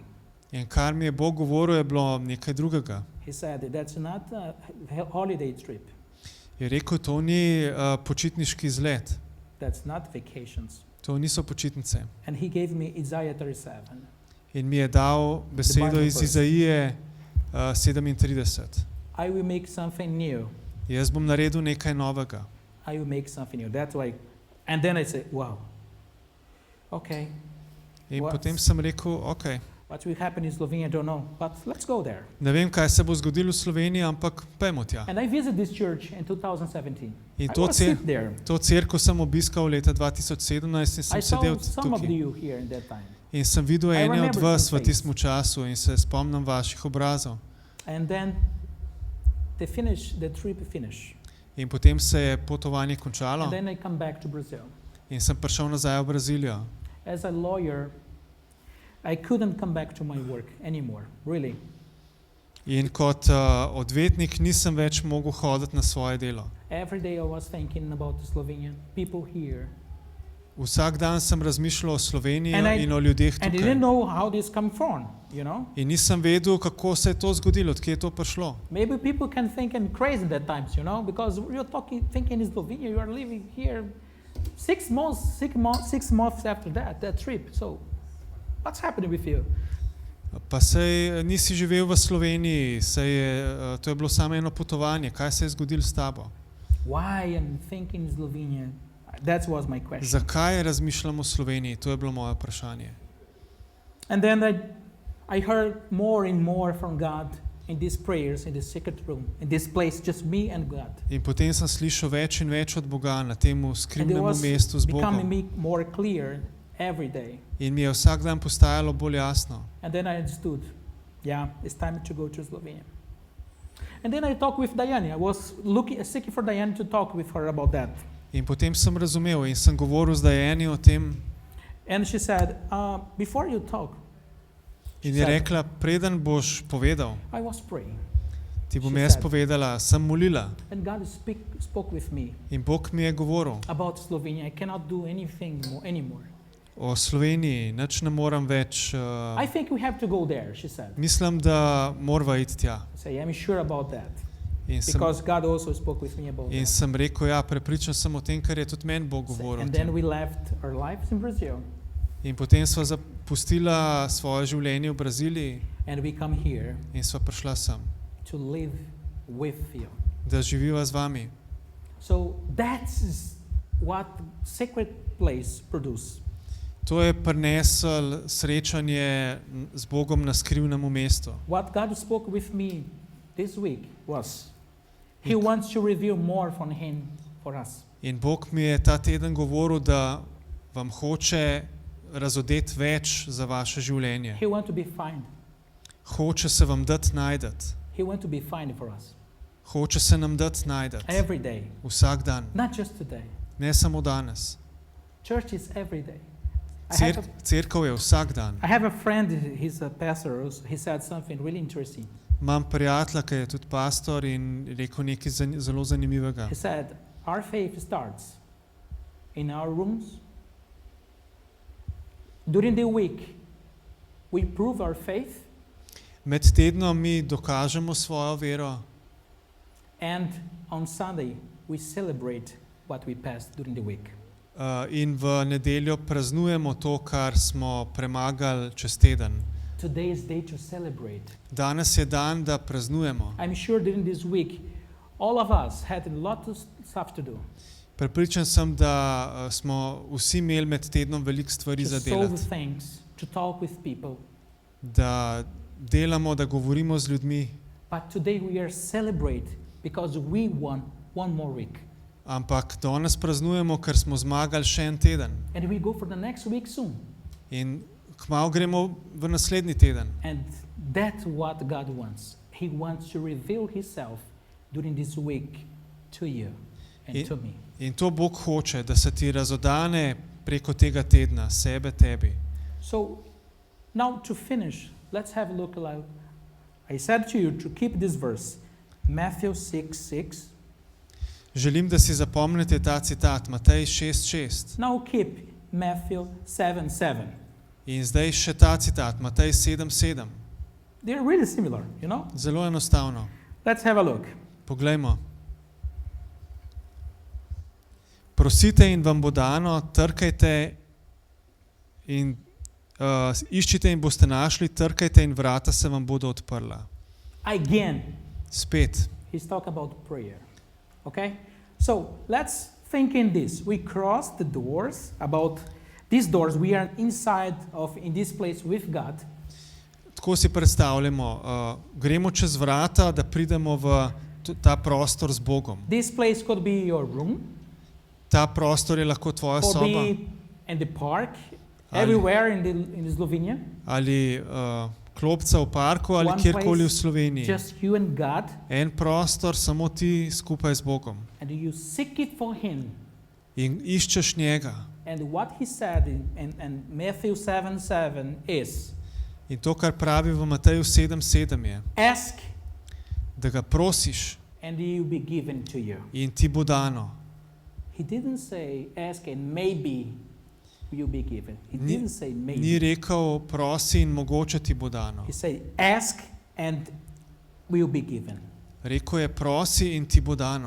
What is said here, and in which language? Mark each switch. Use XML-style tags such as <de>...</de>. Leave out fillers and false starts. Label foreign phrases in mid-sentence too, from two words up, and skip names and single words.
<sl>In kar mi je Bog govoril, je bilo nekaj drugega.</sl> <en>He said, that's not a holiday trip.</en> <sl>Je rekel, to ni počitniški izlet.</sl> <en>That's not vacations.</en> <sl>To niso počitnice.</sl> <en>And he gave me Isaiah 37.</en> <sl>In mi je dal besedo iz Izaije 37.</sl> <en>I will make something new.</en> <sl>Jaz bom naredil nekaj novega.</sl> <en>I will make something new. That's why. And then I said, wow. Okay.</en> <sl>In</sl> <en>What?</en> <sl>potem sem rekel, ok,</sl> <en>What will happen in Slovenia, I don't know. But let's go there.</en> <sl>ne vem, kaj se bo zgodilo v Sloveniji, ampak pojmo tja.</sl> <en>And I visited this church in 2017.</en> <sl>In</sl> <en>I</en> <sl>to</sl> <en>was sit there.</en> <sl>To cerkev sem obiskal leta 2017 in sem</sl> <en>I saw</en> <sl>sedel</sl> <en>some of</en> <sl>tukaj.</sl> <en>you here in that time.</en> <sl>In sem videl</sl> <en>I</en> <sl>ene od</sl> <en>remember</en> <sl>vas</sl> <en>some</en> <sl>v tistem času in se spomnim vaših obrazov.</sl> <en>And then the trip finished.</en> <sl>In potem se je potovanje končalo</sl> <en>And then I come back to Brazil.</en> <sl>in sem prišel nazaj v Brazilijo.</sl> <en>As a lawyer, I couldn't come back to my work anymore, really.</en> <sl>In kot odvetnik nisem več mogel hoditi na svoje delo.</sl> <en>Every day I was thinking about Slovenia, people here.</en> <sl>Vsak dan sem razmišljal o Sloveniji</sl> <en>And I-</en> <sl>in o ljudeh</sl> <en>And I</en> <sl>tukaj.</sl> <en>didn't know how this come from, you know.</en> <sl>In nisem vedel, kako se je to zgodilo, odkje je to prišlo.</sl> <en>Maybe people can think I'm crazy at times, you know, because you're thinking in Slovenia, you are living here 6 months after that trip. So what's happening with you?</en> <sl>Pa sej nisi živel v Sloveniji, to je bilo samo eno potovanje. Kaj se je zgodilo s tabo?</sl> <en>Why I'm thinking in Slovenia? That was my question.</en> <sl>Zakaj razmišljam o Sloveniji? To je bilo moje vprašanje.</sl> <en>And then I heard more and more from God in these prayers, in this secret room, in this place, just me and God.</en> <sl>In potem sem slišal več in več od Boga na tem</sl> <en>And it</en> <sl>skrivnem</sl> <en>was</en> <sl>mestu z</sl> <en>becoming</en> <sl>Bogom.</sl> <en>me more clear every day.</en> <sl>In mi je vsak dan postajalo bolj jasno.</sl> <en>And then I understood, yeah, it's time to go to Slovenia. And then I talked with Diane. I was seeking for Diane to talk with her about that.</en> <sl>In potem sem razumel in sem govoril z Diani o tem</sl> <en>And she said, before you talk,</en> <sl>in je rekla, preden boš povedal,</sl> <en>I was praying.</en> <sl>ti bom</sl> <en>She</en> <sl>jaz</sl> <en>said.</en> <sl>povedala, sem molila.</sl> <en>And God spoke with me</en> <sl>In Bog mi je govoril</sl> <en>about Slovenia. I cannot do anything anymore.</en> <sl>o Sloveniji, nič ne moram več.</sl> <en>I think we have to go there, she said.</en> <sl>Mislim, da morava iti tja.</sl> <en>I say, I'm sure about that.</en> <sl>In</sl> <en>Because God also spoke with me about that.</en> <sl>sem rekel, ja, prepričan sem o tem, kar je tudi meni Bog govoril.</sl> <en>And then we left our lives in Brazil.</en> <sl>In potem sva zapustila svoje življenje v Braziliji</sl> <en>And we come here</en> <sl>in sva prišla sem,</sl> <en>to live with you.</en> <sl>da živiva z vami.</sl> <en>So that's what sacred place produce.</en> <sl>To je prineslo srečanje z Bogom na skrivnem mestu.</sl> <en>What God spoke with me this week was He wants to reveal more from Him for us.</en> <sl>In Bog mi je ta teden govoril, da vam hoče razodeti več za vaše življenje.</sl> <en>He wants to be found.</en> <sl>Hoče se vam dati najdeti.</sl> <en>He wants to be found for us</en> <sl>Hoče se nam dati najdeti.</sl> <en>every day,</en> <sl>Vsak dan.</sl> <en>not just today.</en> <sl>Ne samo danes.</sl> <en>Church is every day.</en> <sl>Cerkev je vsak dan.</sl> <en>I have a friend, he's a pastor, he said something really interesting.</en> <sl>Imam prijatelja, ki je tudi pastor in rekel nekaj zelo zanimivega.</sl> <en>He said, our faith starts in our rooms. During the week, we prove our faith.</en> <sl>Med tednom mi dokažemo svojo vero</sl> <en>And on Sunday, we celebrate what we passed during the week.</en> <sl>In v nedeljo praznujemo to, kar smo premagali čez teden.</sl> <en>Today is day to celebrate.</en> <sl>Danes je dan, da praznujemo.</sl> <en>I'm sure during this week, all of us had a lot of stuff to do.</en> <sl>Prepričan sem, da smo vsi imeli med tednom veliko stvari</sl> <en>To</en> <sl>za</sl> <en>solve</en> <sl>delati.</sl> <en>things, to talk with people.</en> <sl>Da delamo, da govorimo z ljudmi,</sl> <en>But today we are celebrate because we won one more week.</en> <sl>ampak danes praznujemo, ker smo zmagali še en teden.</sl> <en>And we go for the next week soon.</en> <sl>In kmalu gremo v naslednji teden.</sl> <en>And that's what God wants. He wants to reveal Himself during this week to you and to me.</en> <sl>In to Bog hoče, da se ti razodane preko tega tedna, sebe, tebi.</sl> <en>So now to finish, let's have a look aloud. I said to you to keep this verse, Matthew 6:6.</en> <sl>Želim, da si zapomnite ta citat, Matej 6:6.</sl> <en>Now keep Matthew 7:7.</en> <sl>In zdaj še ta citat, Matej 7:7.</sl> <en>They're really similar, you know?</en> <sl>Zelo enostavno.</sl> <en>Let's have a look.</en> <sl>Poglejmo. Prosite in vam bo dano, trkajte in iščite in boste našli, trkajte in vrata se vam bodo odprla.</sl> <en>Again,</en> <sl>Spet.</sl> <en>he's talking about prayer. Okay? So let's think in this. We cross the doors, about these doors, we are inside of, in this place with God.</en> <sl>Tako si predstavljamo, gremo čez vrata, da pridemo v ta prostor z Bogom.</sl> <en>This place could be your room,</en> <sl>Ta prostor je lahko tvoja</sl> <en>could</en> <sl>soba</sl> <en>be in the park, everywhere in Slovenia.</en> <sl>ali klopca v parku ali</sl> <en>One</en> <sl>kjerkoli v</sl> <en>place,</en> <sl>Sloveniji.</sl> <en>just you and God,</en> <sl>En prostor, samo ti skupaj z Bogom.</sl> <en>and you seek it for Him.</en> <sl>In iščeš njega.</sl> <en>And what He said in Matthew 7:7 is,</en> <sl>In to, kar pravi v Mateju 7:7 je,</sl> <en>ask</en> <sl>da ga prosiš</sl> <en>and it will be given to you.</en> <sl>in ti bo dano.</sl> <en>He didn't say ask and maybe you'll be given. He didn't say maybe.</en> <sl>Ni rekel prosi in mogoče ti bo dano.</sl> <en>He said ask and will be given.</en> <sl>Rekel je prosi in ti bo dano.</sl>